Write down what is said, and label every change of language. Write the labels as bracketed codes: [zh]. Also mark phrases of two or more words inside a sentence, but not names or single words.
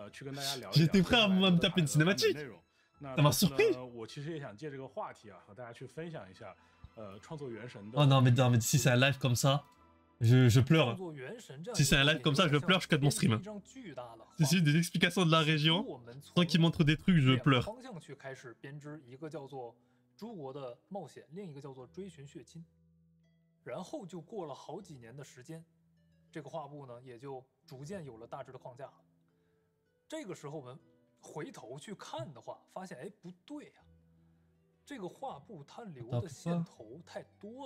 [fr] J'étais prêt à me taper une cinématique. Ça m'a surpris. Oh non, mais si c'est un live comme ça, je pleure. Si c'est un live comme ça, je pleure, je cut mon stream. Si c'est des explications de la région, tant qu'ils montrent des trucs, je pleure. [zh] 然后就过了好几年的时间，这个画布呢也就逐渐有了大致的框架了。这个时候我们回头去看的话，发现哎不对呀、这个画布它留的线头太多了。